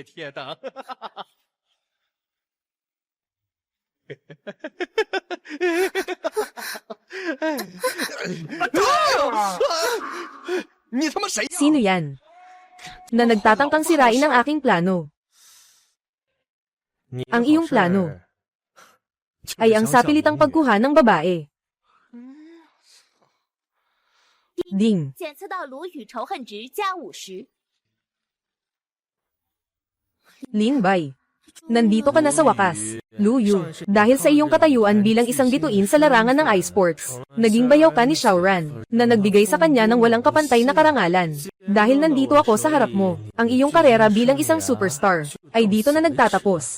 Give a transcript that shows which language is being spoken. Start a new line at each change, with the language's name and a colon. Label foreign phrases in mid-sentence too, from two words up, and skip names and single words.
Filipino: Sino yan? Na nagtatangkang sirain ang aking plano. Ang iyong plano ay ang sapilitang pagkuha ng babae. Ding.
Chinese: 检测到卢宇仇恨值加50。
Filipino: Lin Bai. Nandito ka na sa wakas. Luyu, dahil sa iyong katayuan bilang isang bituin sa larangan ng iSports, naging bayaw ka ni Xiaoran, na nagbigay sa kanya ng walang kapantay na karangalan. Dahil nandito ako sa harap mo, ang iyong karera bilang isang superstar, ay dito na nagtatapos.